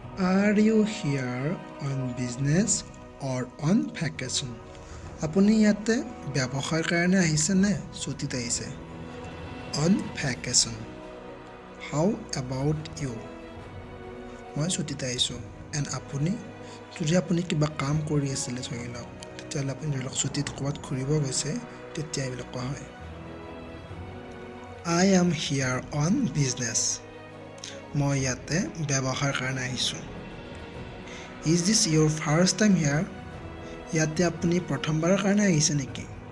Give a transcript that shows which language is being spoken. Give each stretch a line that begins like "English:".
English: Are you here on business or on vacation?
Assamese: আপুনি ইয়াতে ব্যৱসায়ৰ কাৰণে আহিছে নে ছুটীত আহিছে?
English: On vacation. How about you?
Assamese: মই ছুটীত আহিছোঁ।
English: And আপুনি?
Assamese: যদি আপুনি কিবা কাম কৰি আছিলে ধৰি লওক, তেতিয়াহ'লে আপুনি ধৰি লওক ছুটীত ক'ৰবাত ঘূৰিব গৈছে, তেতিয়া এইবিলাক কোৱা হয়।
English: I am here on business.
Assamese: মই ইয়াতে ব্যৱসায়ৰ কাৰণে আহিছোঁ।
English: Is this your first time here?
Assamese: ইয়াতে আপুনি প্ৰথমবাৰৰ কাৰণে আহিছে নেকি?